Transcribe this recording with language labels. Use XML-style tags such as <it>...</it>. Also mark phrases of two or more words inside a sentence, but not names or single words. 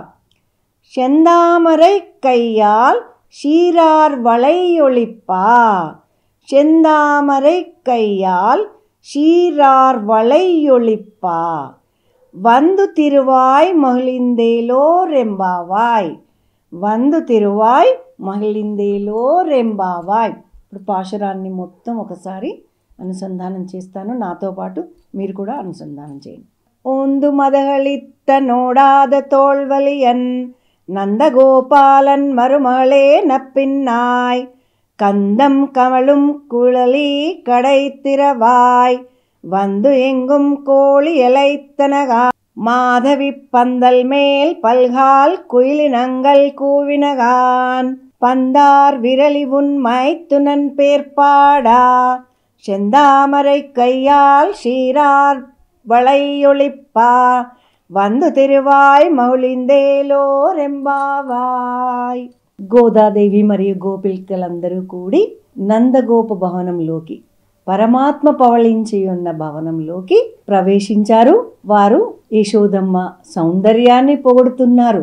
<ta>செந்தாமரை கையால் சீரார் வளையொளிப்பா. செந்தாமரை கையால் சீரார் வளையொளிப்பா. வந்து திருவாய் மகிழ்ந்தேலோ రెంబావాయ్. வந்து திருவாய் மகிழ்ந்தேலோ ரெம்பாவாய்.</ta> <te>ఇప్పుడు పాశురాన్ని మొత్తం ఒకసారి అనుసంధానం చేస్తాను. నాతో పాటు మీరు కూడా అనుసంధానం చేయండి.</te> <ta>உந்து மதளித்த நோடாத தோள்வலியன் நந்தகோபாலன் மருமகளே நப்பின்னாய். కందం కమலும் குழலி கடைத்திரவாய். வந்து எங்கும் கோழி எளைத்தனகா. மாதவி பந்தல் மேல் பல்கால் குயிலினங்கள் கூவினகான். பந்தார் விரலி உன் மைத்துனன் பேர்பாடா. செந்தாமரை கையால் சீரார் வளையொளிப்பா. வந்து திருவாய் மகிழ்ந்தேலோ ரெம்பாவாய்.</ta> <te>గోదాదేవి మరియు గోపికలందరూ కూడి నందగోప భవనంలోకి, పరమాత్మ పవళించి ఉన్న భవనంలోకి ప్రవేశించారు. వారు యశోదమ్మ సౌందర్యాన్ని పొగుడుతున్నారు.</te>